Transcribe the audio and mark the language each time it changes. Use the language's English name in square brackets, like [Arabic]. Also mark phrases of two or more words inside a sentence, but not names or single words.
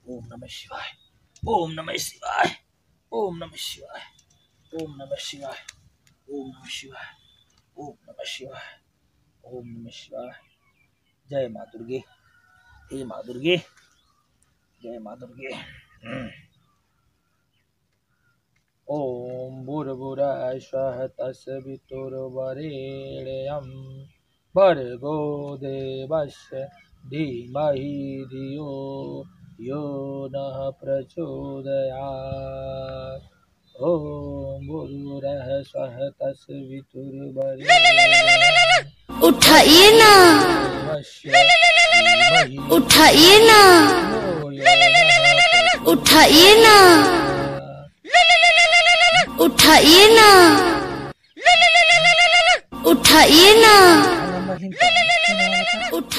[Sanskrit] नमः शिवाय, ओम नमः शिवाय, ओम नमः शिवाय, ओम नमः शिवाय, ओम नमः शिवाय, ओम नमः शिवाय, ओम नमः शिवाय। [Hindi] जय माँ दुर्गे, हे माँ दुर्गे, जय माँ दुर्गे। [Sanskrit] ओम भूर्भुवः स्वः तत्सवितुर्वरेण्यं भर्गो देवस्य धीमहि धियो यो नः प्रचोदयात्। ओम भूर्भुवः स्वः तत्सवितुर्वरेण्यं [Hindi] उठाइए ना, उठाइए ना, उठाइए ना, उठाइए ना, उठाइए ना, उठा।